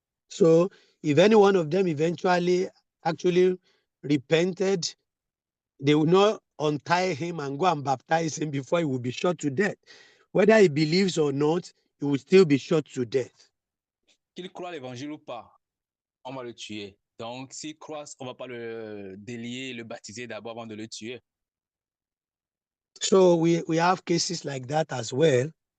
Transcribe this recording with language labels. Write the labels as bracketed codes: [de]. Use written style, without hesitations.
[en] So if any one of them eventually actually repented, they will not untie him and go and baptize him before he will be shot to death. Whether he believes or not, he will still be shot to death. [fr] Qu'il croit l'évangile ou pas, on va le tuer. Donc, s'il croit, on ne va pas le délier, le baptiser d'abord avant de le tuer. [en] So we have cases like that as well.